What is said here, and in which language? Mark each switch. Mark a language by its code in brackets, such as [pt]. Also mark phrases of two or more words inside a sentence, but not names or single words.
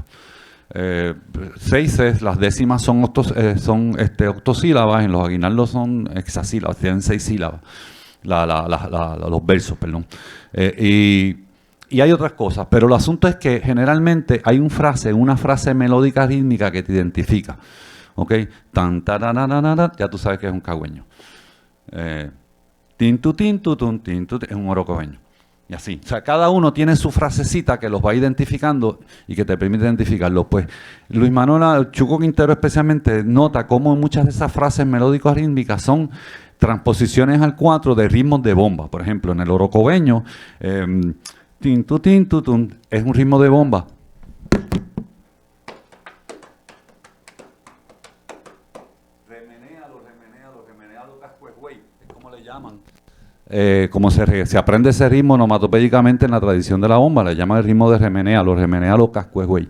[es] Seises, las décimas son octosílabas, en los aguinaldos son hexasílabas, tienen 6 sílabas, los versos, perdón. Y hay otras cosas, pero el asunto es que generalmente hay una frase melódica rítmica que te identifica. ¿Ok? Tan, taranana, ya tú sabes que es un cagüeño. Tintu, tintu, tun, tintu, es un orocobeño. Y así. O sea, cada uno tiene su frasecita que los va identificando y que te permite identificarlo. Pues Luis Manuel, Chuco Quintero especialmente, nota cómo muchas de esas frases melódicas rítmicas son transposiciones al 4 de ritmos de bomba. Por ejemplo, en el orocobeño, tintu, tintu, tun, es un ritmo de bomba. Remenéalo, cascuejuey, es como le llaman. Como se aprende ese ritmo onomatopédicamente en la tradición de la bomba, le llaman el ritmo de remenéalo, cascuejuey.